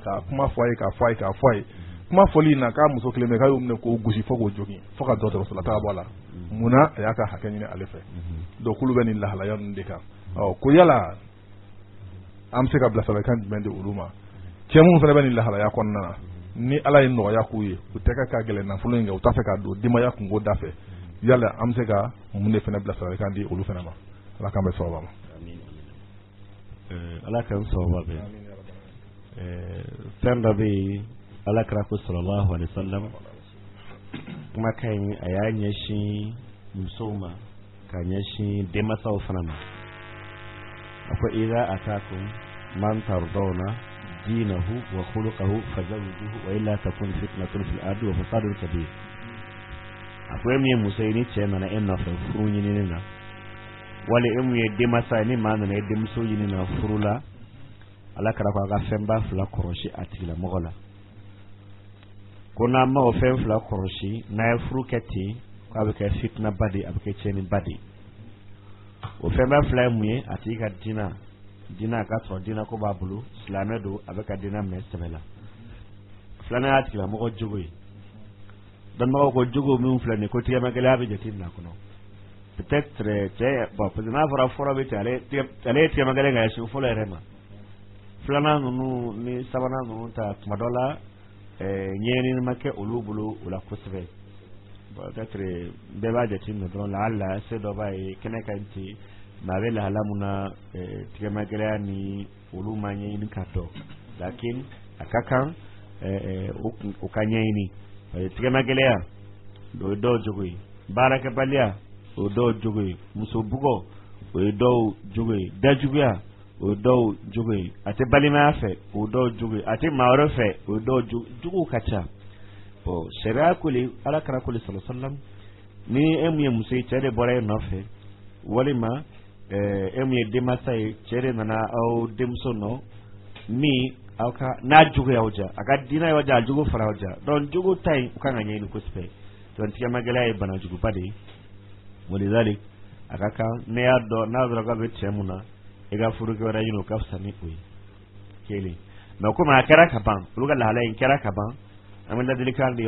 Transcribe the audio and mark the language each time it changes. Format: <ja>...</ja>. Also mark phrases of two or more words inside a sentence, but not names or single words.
<bm>ka kuma fɔ a ye k'a fɔ a ye k'a fɔ a ye kuma fɔli in na k'a muso kelen bɛ k'a y'o minɛ k'o gosi fo k'o jogin fo ka dɔgɔtɔrɔsola taga bɔ a la munna a y'a ka hakɛ ɲini ale fɛ donc k'olu bɛ nin lahalaya ninnu de kan ko yala an bɛ se ka bilasiralikan jumɛn di olu ma cɛ minnu fana bɛ nin lahalaya kɔnɔna na ni ala ye nɔgɔya k'u ye u tɛ ka gɛlɛn nafolo in kɛ u t'a fɛ ka don denbaya kungo da fɛ yala an bɛ se ka mun de fana bilasiralikan di olu fana ma ala k'an bɛ sababa ma ala k'an sababa bɛ fɛn dɔ bɛ yen ala kira ko</bm> <ar>صلى الله عليه وسلم</ar> <bm>kumakan a y'a ɲɛsin musow ma ka ɲɛsin denmansaw fana ma a ko</bm> <ar>إذا أتاكم من ترضون دينه وخلقه فزوجوه وإلا تكن فتنة في الأرض وفساد كبير</ar> <bm>a ko min ye muso ye ni cɛ nana e nɔfɛ furu ɲinini na wali e mun ye denmansa ye ni maa nana e denmuso ɲini na furu la ala kira ko a ka fɛnba 2 kɔlɔsi a tigilamɔgɔ la ko n'a ma o fɛn 2 kɔlɔsi n'a ye furu kɛ ten k'a bɛ kɛ fitina ba de a bɛ kɛ tiɲɛni ba de o fɛnba 2 ye mun ye a tigi ka diinɛ a ka sɔrɔ diinɛ ko b'a bolo silamɛ don a bɛ ka diinɛ minɛ sɛbɛ la filanan y'a tigilamɔgɔ jogo ye dɔnnibagaw ko jogo min filɛ nin ko tigɛma gɛlɛya bɛ jate minɛ a kɔnɔ peut-être cɛ bon</bm> <fr>parce que</fr> <bm>n'a fɔra fɔlɔ bɛ ten ale ye tigɛma gɛlɛya ka ɲɛsin fɔlɔ yɛrɛ ma filanan ninnu ni sabanan ninnu ta tuma dɔ la ɲɛɲinini ma kɛ olu bolo o la kosɛbɛ peut-être bɛɛ b'a jate minɛ dɔrɔn lahala se dɔ b'a ye kɛnɛ ka ɲi ten mais a bɛ lahala mun na tigɛma gɛlɛya ni olu ma ɲɛɲini ka dɔn lakin a ka kan o ka ɲɛɲini tigɛma gɛlɛya o ye dɔw jogo ye baarakɛbaliya o ye dɔw jogo ye muso bugɔ o ye dɔw jogo ye dajuguya o ye dɔw jogo ye a tɛ balimaya fɛ o ye dɔw jogo ye a tɛ maa wɛrɛ fɛ o ye dɔw jogo ka ca bon sariya koli ala kira koli</bm> <ar>صلى الله عليه وسلم</ar> <bm>ni e mun ye muso ye cɛ de bɔra e nɔfɛ walima e mun ye denmansa ye cɛ de nana aw denmuso nɔ min aw ka n'a jogo y'aw ja a ka diinɛ y'aw ja a jogo fara aw ja donc jogo ta in u kan ka ɲɛɲini kosɛbɛ donc tigɛma gɛlɛya ye bana juguba de ye walidalik a ka kan ne y'a dɔn n'a dɔrɔn k'a bɛ cɛ mun na i ka furu kɛ wɛrɛ ɲini o ka fisa ni o ye kelen mais komi a kɛra ka ban olu ka lahala in kɛra ka ban an bɛ ladilikan di</bm>